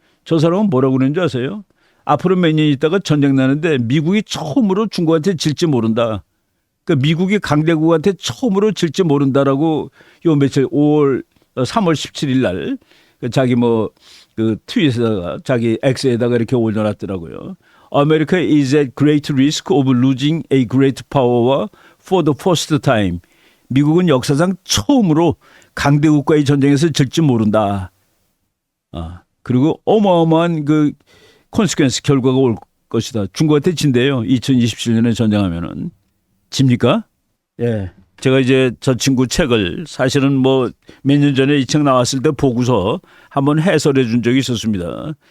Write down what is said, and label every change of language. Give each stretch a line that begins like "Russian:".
Korean: 저 사람은 뭐라고 그러는지 아세요? 앞으로 몇 년 있다가 전쟁 나는데 미국이 처음으로 중국한테 질지 모른다. 그러니까 미국이 강대국한테 처음으로 질지 모른다라고 요 며칠 3월 17일 날 자기 뭐 그 트윗에다가 자기 X에다가 이렇게 올려놨더라고요.
English: America is at great risk of losing a great power for the first time.
Korean: 미국은 역사상 처음으로 강대국과의 전쟁에서 질지 모른다. 그리고 어마어마한 그 콘시퀀스 결과가 올 것이다. 중국한테 진대요. 2027년에 전쟁하면은. 집니까? 예. 제가 이제 저 친구 책을 사실은 뭐 몇 년 전에 이 책 나왔을 때 보고서 한번 해설해 준 적이 있었습니다.